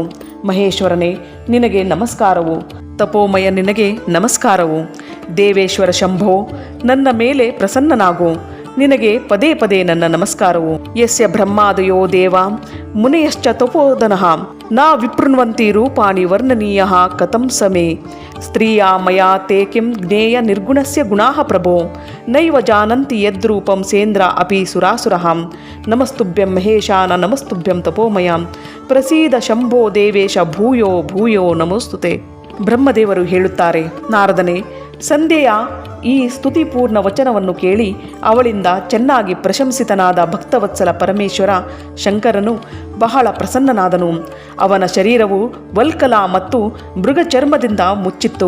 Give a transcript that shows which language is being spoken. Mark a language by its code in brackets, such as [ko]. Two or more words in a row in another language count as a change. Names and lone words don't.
[kn] ಮಹೇಶ್ವರನೇ, ನಿನಗೆ ನಮಸ್ಕಾರವು. ತಪೋಮಯ ನಿನಗೆ ನಮಸ್ಕಾರವು. ದೇವೇಶ್ವರ ಶಂಭೋ, ನನ್ನ ಮೇಲೆ ಪ್ರಸನ್ನನಾಗು. ನಿನಗೆ ಪದೇ ಪದೇ ನನ್ನ ನಮಸ್ಕಾರವು. [sa] ಯಸ್ಯ ಬ್ರಹ್ಮಾದಯೋ ದೇವ ಮುನಯಶ್ಚ ತಪೋದನಃ ನಾ ವಿಪೃಣ್ವಂತಿ ರೂಪಾಣಿ ವರ್ಣನೀಯಃ ಕಥಂ ಸಮೇ. ಸ್ತ್ರೀಯಾ ಮಯಾ ತೇ ಕಿಂ ಜ್ಞೇಯ ನಿರ್ಗುಣಸ್ಯ ಗುಣಾಃ ಪ್ರಭೋ ನೈವ ಜಾನಂತಿ ಯದ್ರೂಪಂ ಸೇಂದ್ರ ಅಪಿ ಸುರಾಸುರಃ. ನಮಸ್ತುಭ್ಯಂ ಮಹೇಶಾನ ನಮಸ್ತುಭ್ಯಂ ತಪೋಮಯ ಪ್ರಸೀದ ಶಂಭೋ ದೇವೇಶ ಭೂಯೋ ಭೂಯೋ ನಮೋಸ್ತುತೆ. [kn] ಬ್ರಹ್ಮದೇವರು ಹೇಳುತ್ತಾರೆ, ನಾರದನೇ, ಸಂಧ್ಯೆಯ ಈ ಸ್ತುತಿಪೂರ್ಣ ವಚನವನ್ನು ಕೇಳಿ ಅವಳಿಂದ ಚೆನ್ನಾಗಿ ಪ್ರಶಂಸಿತನಾದ ಭಕ್ತವತ್ಸಲ ಪರಮೇಶ್ವರ ಶಂಕರನು ಬಹಳ ಪ್ರಸನ್ನನಾದನು. ಅವನ ಶರೀರವು ವಲ್ಕಲ ಮತ್ತು ಮೃಗ ಚರ್ಮದಿಂದ ಮುಚ್ಚಿತ್ತು.